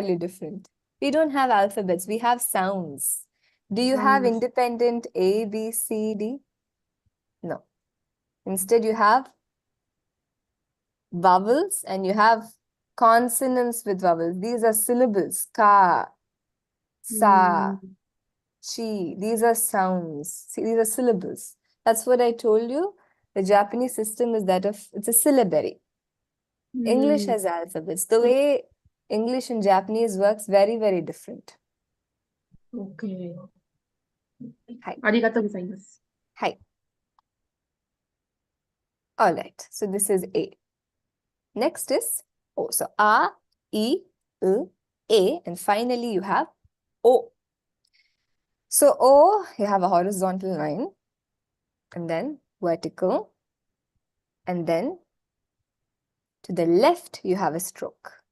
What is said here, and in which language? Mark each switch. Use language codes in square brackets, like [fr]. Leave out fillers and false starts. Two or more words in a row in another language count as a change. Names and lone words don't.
[en] entirely different. We don't have alphabets, we have sounds. Do you have Sounds. independent A, B, C, D? No. Instead, you have vowels and you have consonants with vowels. These are syllables. Ka, sa, chi. These are sounds. See, these are syllables. That's what I told you. The Japanese system is that of, it's a syllabary. English has alphabets. The way English and Japanese works, very, very different. Okay. Hi. [ja] Arigatou gozaimasu. [en] Hi. All right. So this is A. Next is O. So A, E, U, A, and finally you have O. So O, you have a horizontal line, and then vertical, and then to the left you have a stroke.